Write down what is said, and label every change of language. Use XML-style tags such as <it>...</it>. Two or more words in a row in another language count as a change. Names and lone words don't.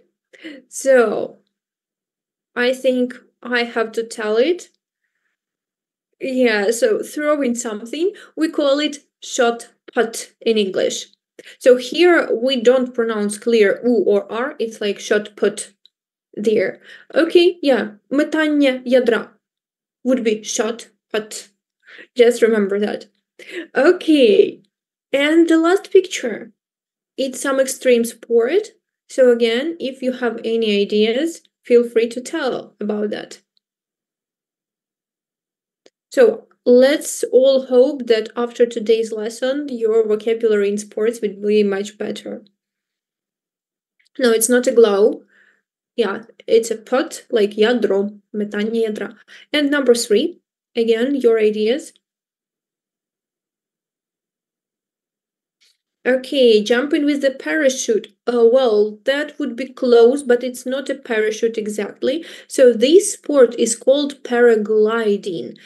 <en>So, I think I have to tell it. Yeah, so throwing something, we call it shot put in English. So here we don't pronounce clear U or R, it's like shot put there. Okay, yeah,</en> <uk>метання ядра</uk> <en>would be shot put. Just remember that. Okay, and the last picture, it's some extreme sport. So again, if you have any ideas, feel free to tell about that. So let's all hope that after today's lesson, your vocabulary in sports will be much better. No, it's not a glow. Yeah, it's a put, like</en> <uk>ядро, метання ядра.</uk> <en>And number 3, again, your ideas. Okay, jumping with the parachute. Well, that would be close, but it's not a parachute exactly. So this sport is called paragliding.</en>